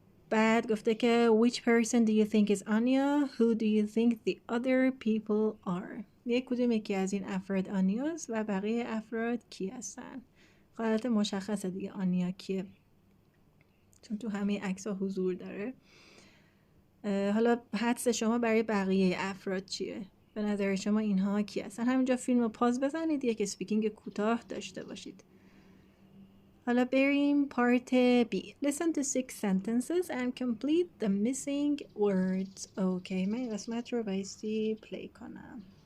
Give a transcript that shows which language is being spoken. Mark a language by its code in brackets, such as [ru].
[en] بعد گفته که which person do you think is Anya? Who do you think the other people are? [fa] یکی از این افراد آنیاست و بقیه افراد کی هستن؟ حالت مشخصه دیگه آنیا کیه، چون تو همه عکس ها حضور داره. حالا حدس شما برای بقیه افراد چیه؟ به نظر شما اینها کی هستن؟ همینجا فیلم رو پاز بزنید، یک اسپیکینگ کوتاه داشته باشید. حالا بریم پارت B. [en] Listen to 6 sentences and complete the missing words. [fa] اوکی، من این قسمت رو بایستی پلی کنم.